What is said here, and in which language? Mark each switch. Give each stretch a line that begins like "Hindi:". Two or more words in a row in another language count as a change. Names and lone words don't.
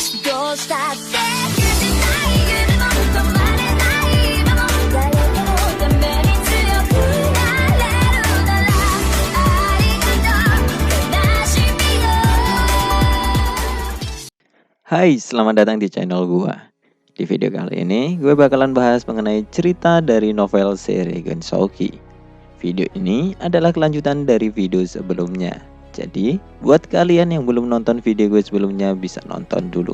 Japanese: どうしたって許せない夢も止まれない今も誰かのために強くなれるならありがとう悲しみよ。
Indonesian: Hai, selamat datang di channel gua. Di video kali ini, gue bakalan bahas mengenai cerita dari novel seri Gensouki. Video ini adalah kelanjutan dari video sebelumnya. Jadi, buat kalian yang belum nonton video gue sebelumnya bisa nonton dulu.